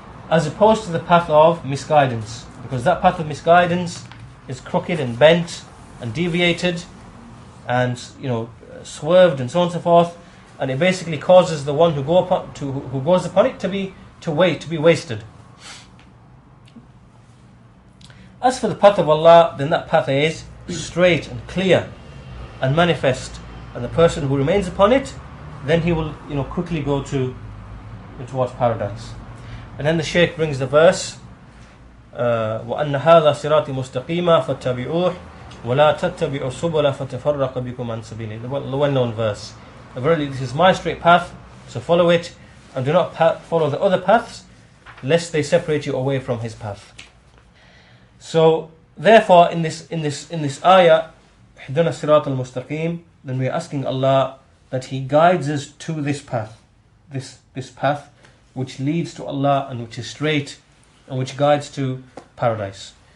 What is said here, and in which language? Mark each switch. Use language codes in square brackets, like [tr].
[en] As opposed to the path of misguidance. Because that path of misguidance is crooked and bent and deviated and swerved and so on and so forth, and it basically causes the one who goes upon it to be wasted. As for the path of Allah, then that path is straight and clear and manifest, and the person who remains upon it, then he will quickly go towards paradise. And then the Shaykh brings the verse, [ar] وَأَنَّ هَذَا صِرَاطِ مُسْتَقِيمًا فَاتَّبِعُوهُ وَلَا تَتَّبِعُوا السُّبُلَ فَتَفَرَّقَ بِكُمْ عَنْ سَبِيلِهِ. [en] The well-known verse. Verily, this is my straight path, so follow it, and do not follow the other paths, lest they separate you away from His path. So, therefore, in this ayah, [ar] اهْدِنَا الصِّرَاطَ الْمُسْتَقِيمِ, [en] then we are asking Allah that He guides us to this path, this path which leads to Allah and which is straight and which guides to paradise.